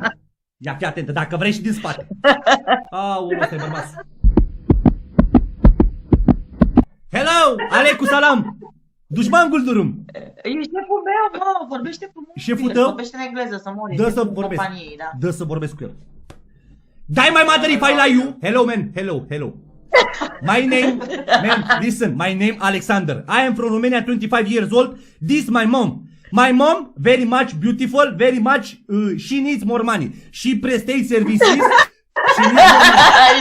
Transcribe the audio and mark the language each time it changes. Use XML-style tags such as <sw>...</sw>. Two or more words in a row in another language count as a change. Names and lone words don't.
<ro>Ia, fii atentă, dacă vrei și din spate. Aoleu, ăsta e bărbaț. Hello,</ro> <ar>عليكم السلام.</ar> <tr>Dușman guldurum.</tr> <ro>E șeful meu, mă, vorbește frumos. Șeful tău? Vorbește în engleză, să mori. Dă să Șeful vorbesc. companiei, da. Dă să vorbesc cu el.</ro> <en>Die my mother if I lie you. Hello man, hello. My name, man, listen, my name Alexander. I am from Romania, 25 years old. This my mom. My mom, very much beautiful, very much, she needs more money. She prestate services. She needs more money.</en>